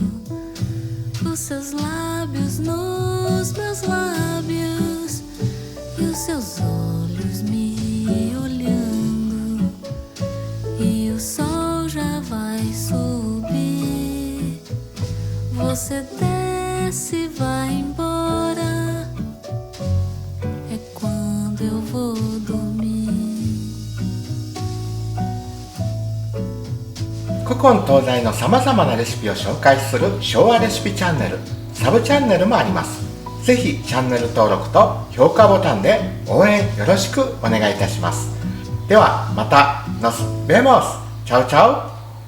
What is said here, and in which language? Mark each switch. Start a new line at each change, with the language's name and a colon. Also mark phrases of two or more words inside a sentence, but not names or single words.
Portuguese: Os seus lábios nos meus lábios e os seus olhos me olhando e o sol já vai subir. Você desce e vai embora. É quando eu vou dormir.
Japanese: 古今東西のさまざまなレシピを紹介する昭和レシピチャンネル、サブチャンネルもあります。ぜひチャンネル登録と評価ボタンで応援よろしくお願いいたします。ではまた、
Portuguese: nos vemos!
Japanese: チャオチャオ!